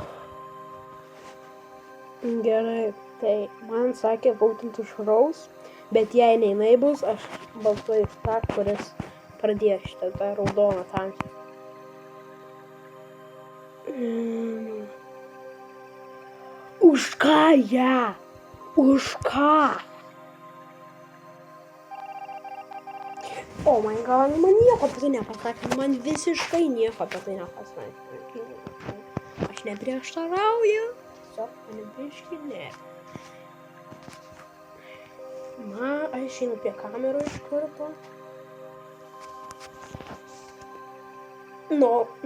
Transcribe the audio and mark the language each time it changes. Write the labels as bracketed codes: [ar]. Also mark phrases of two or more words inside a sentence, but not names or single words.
[lt] Gerai, tai man sakė būtent už Rose, bet jei jinai bus, aš balsuoju tą, kuris pradėjo šitą tą raudoną tamsą. Už ką ją? Už ką? [en] Oh my god, [lt] man nieko apie tai nepasakė, man visiškai nieko apie tai nepasakė. Aš neprieštarauju. Mane biškį ne. Aš einu prie kamerų iš karto. [en] No.